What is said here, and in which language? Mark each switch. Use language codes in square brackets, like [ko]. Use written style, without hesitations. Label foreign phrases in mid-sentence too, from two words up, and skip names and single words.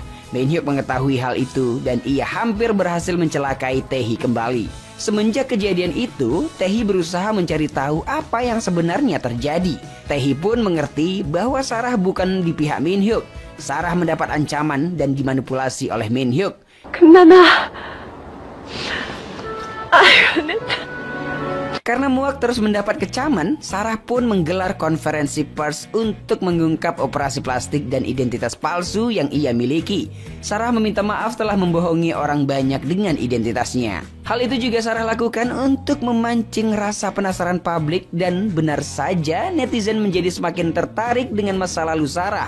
[id] Min Hyuk mengetahui hal itu dan ia hampir berhasil mencelakai Tae-hee kembali. Semenjak kejadian itu, Tae-hee berusaha mencari tahu apa yang sebenarnya terjadi. Tae-hee pun mengerti bahwa Sarah bukan di pihak Min Hyuk. Sarah mendapat ancaman dan dimanipulasi oleh Min Hyuk. [ko] 금나나. 아이고, 내 [id] Karena muak terus mendapat kecaman, Sarah pun menggelar konferensi pers untuk mengungkap operasi plastik dan identitas palsu yang ia miliki. Sarah meminta maaf telah membohongi orang banyak dengan identitasnya. Hal itu juga Sarah lakukan untuk memancing rasa penasaran publik dan benar saja netizen menjadi semakin tertarik dengan masa lalu Sarah.